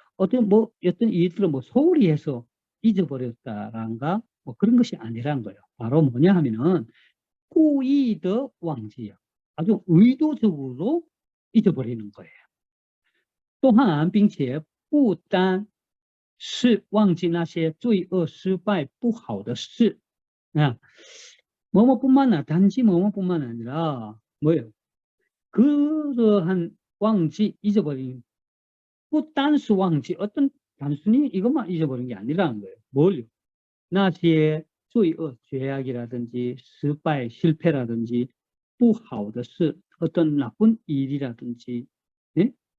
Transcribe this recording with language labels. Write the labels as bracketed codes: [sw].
[ko] 어떤 일들을 소홀히 해서 잊어버렸다란가 뭐 그런 것이 아니라는 거예요. 바로 뭐냐 하면은 [zh] 故意的忘记, [ko] 아주 의도적으로 잊어버리는 거예요. 또한 [zh] 并且不单是忘记那些罪恶失败不好的事. [ko] 뭐뭐뿐만 아니라, 단지 뭐뭐뿐만 아니라 뭐예요? 그러한 [zh] 忘记, [ko] 잊어버린, [zh] 不单是忘记, [ko] 어떤 단순히 이것만 잊어버린 게 아니라는 거예요. 뭘요? [zh] 那些罪恶, [ko] 죄악이라든지, [zh] 失败, [ko] 실패라든지, [zh] 不好的事, [ko] 어떤 나쁜 일이라든지, 예?